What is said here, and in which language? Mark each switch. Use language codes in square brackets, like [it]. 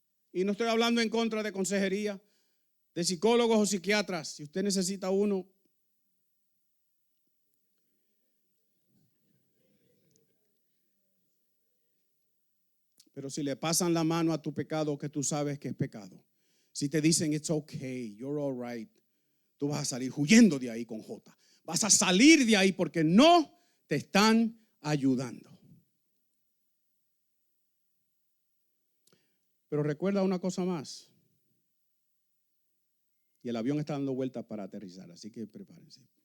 [es] Y no estoy hablando en contra de consejería, de psicólogos o psiquiatras. Si usted necesita uno. Pero si le pasan la mano a tu pecado que tú sabes que es pecado. Si te dicen, [en] it's okay, you're all right. [es] Tú vas a salir huyendo de ahí con J. Vas a salir de ahí porque no te están ayudando. Pero recuerda una cosa más. Y el avión está dando vueltas para aterrizar, así que prepárense.